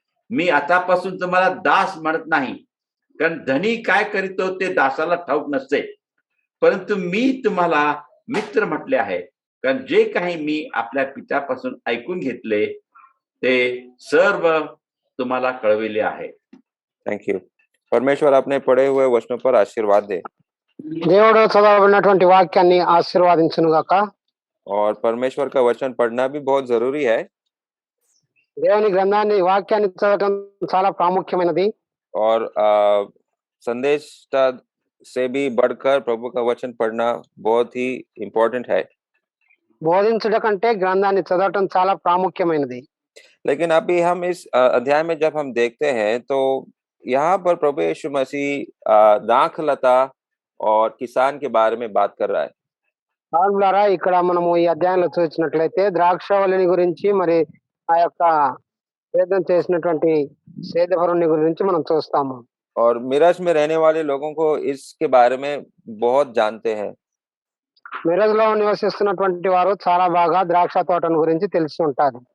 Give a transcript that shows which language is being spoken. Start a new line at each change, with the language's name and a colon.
Marathi: मी आतापासून तुम्हाला दास म्हणत नाही, कारण धनी काय करीतो ते दासाला ठाऊक नसते, परंतु मी तुम्हाला मित्र म्हटले आहे, कारण जे काही मी आपल्या पित्यापासून ऐकून घेतले ते सर्व तुम्हाला कळविले आहे.
English: Thank you.
Hindi: परमेश्वर अपने पढ़े हुए वचनों पर आशीर्वाद दे.
Telugu: దేవుడు చదవబడినటువంటి వాక్యాన్ని ఆశీర్వాదించును గాక.
Hindi: और परमेश्वर का वचन पढ़ना भी बहुत जरूरी है.
Telugu: దేవుని గ్రంథాన్ని వాక్యాన్ని చదవటం చాలా ప్రాముఖ్యమైనది.
Hindi: और संदेश से भी बढ़कर प्रभु का वचन पढ़ना बहुत ही इम्पोर्टेंट है.
Telugu: బోధించుట కంటే గ్రంథాన్ని చదవటం చాలా ప్రాముఖ్యమైనది.
Hindi: लेकिन अभी हम इस अध्याय में जब हम देखते हैं तो यहाँ पर प्रभु यीशु मसीह दाखलता और किसान के बारे में बात कर रहा है.
Telugu: ద్వారా ఇక్కడ మనము ఈ అధ్యాయంలో చూసినట్లయితే ద్రాక్షావళిని గురించి, మరి ఆ యొక్క సేద్యం చేసినటువంటి సేద్యపరుని గురించి మనం చూస్తాము.
Hindi: और मिराज में रहने वाले लोगों को इसके बारे में बहुत जानते हैं.
Telugu: మిరజ్ లో నివసిస్తున్నటువంటి వారు చాలా బాగా ద్రాక్ష తోటను గురించి తెలిసి ఉంటారు.